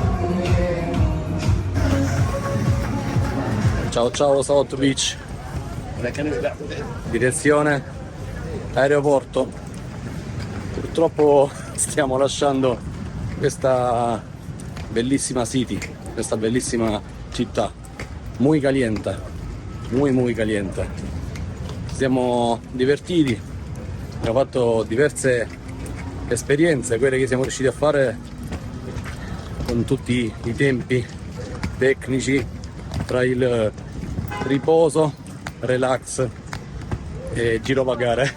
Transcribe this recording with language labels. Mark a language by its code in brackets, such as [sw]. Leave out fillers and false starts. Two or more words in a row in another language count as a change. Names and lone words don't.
[it] Ciao ciao South Beach. Direzione aeroporto. Purtroppo stiamo lasciando questa bellissima city, questa bellissima città, [es] muy caliente, muy caliente. [it] Ci siamo divertiti, abbiamo fatto diverse esperienze, quelle che siamo riusciti a fare con tutti i tempi tecnici tra il riposo, relax e girovagare.